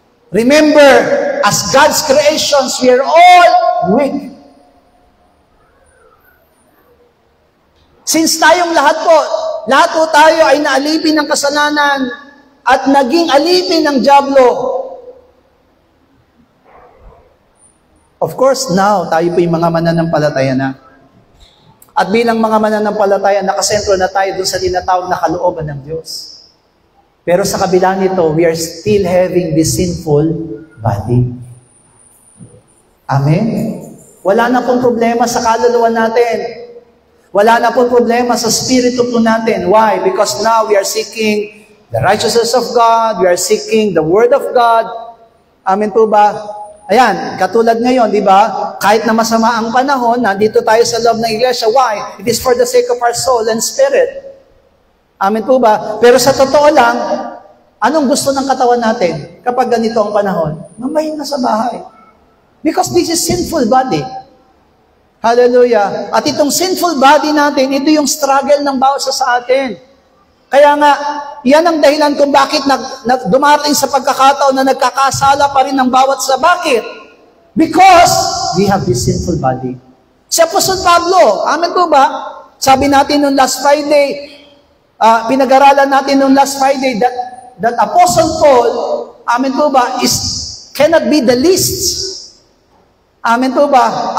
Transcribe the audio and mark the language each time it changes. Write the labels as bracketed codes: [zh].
[en] Remember, as God's creations, we are all weak. [tl] Since tayong lahat po tayo ay naalipin ng kasalanan at naging alipin ng dyablo. [en] Of course, now, [tl] tayo po yung mga mananampalataya na. At bilang mga mananampalataya, nakasentro na tayo doon sa tinatawag na kalooban ng Diyos. Pero sa kabila nito, [en] we are still having this sinful body. Amen? [tl] Wala na pong problema sa kaluluwa natin. Wala na pong problema sa spirito po natin. Why? [en] Because now we are seeking the righteousness of God. We are seeking the Word of God. [tl] Amen po ba? Ayan, katulad ngayon, di ba? Kahit na masama ang panahon, nandito tayo sa loob ng iglesia. [en] Why? It is for the sake of our soul and spirit. [tl] Amen po ba? Pero sa totoo lang, anong gusto ng katawan natin kapag ganito ang panahon? Mamayin na sa bahay. [en] Because this is sinful body. [tl] Hallelujah. At itong sinful body natin, ito yung struggle ng bawat sa atin. Kaya nga, yan ang dahilan kung bakit dumating sa pagkakataon na nagkakasala pa rin ng bawat sa. Bakit? [en] Because we have this sinful body. [tl] Si Apostol Pablo, amen po ba? Sabi natin noong last Friday, pinag-aralan natin noong last Friday that Apostle Paul, amen po ba, [en] cannot be the least. [tl] Amen po ba?